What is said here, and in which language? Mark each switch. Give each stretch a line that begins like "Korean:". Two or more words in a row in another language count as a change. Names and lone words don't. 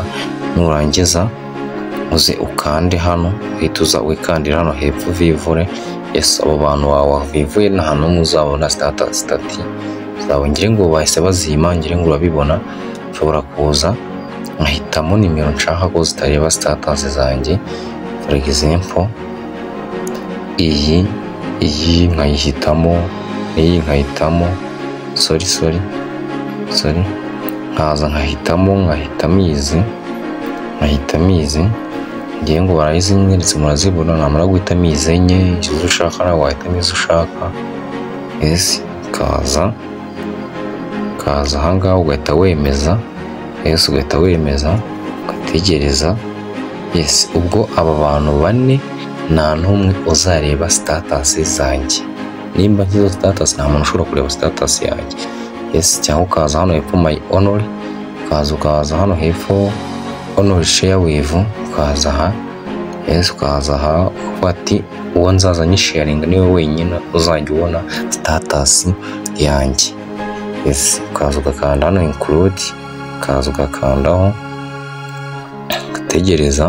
Kinyarwanda: Nurangiza uze ukande hano, uhita uza wikandira hano hepfo vivure. Yes, abo bantu wavivuye nta n'umwe uzabona status zawe. Ngire ngo bahise bazima, ngire ngo urabibona. Ushobora kuza nkahitamo nimero nshaka ko zitareba status zanjye.
English: For example,
Kinyarwanda: iyi nkayihitamo, iyi nkahitamo, sorry, nkaza nkahitamo izi. Ngiye ngo barayizinyeretse murazibona, namara guhitamo izi enye, izo ushaka nawe wahitamo izo ushaka. Yes, kaza ahangaha ugahita wemeza. Yes, ugahita wemeza ugategereza. Yes, ubwo aba bantu bane nta n'umwe uzareba status zanjye. Nimba nshyizeho status nta muntu ushobora kureba status yanjye. Yes, cyangwa ukaza hano hepfo
English: my honor,
Kinyarwanda: ukaza hano hepfo
English: honor share with,
Kinyarwanda: ukaza aha. Yes, ukaza aha ati uwo nzaza nyisharinga niwe wenyine uzajya ubona status yanjye. Yes, ukaza ugakanda hano include, ukaza ugakandaho ugategereza.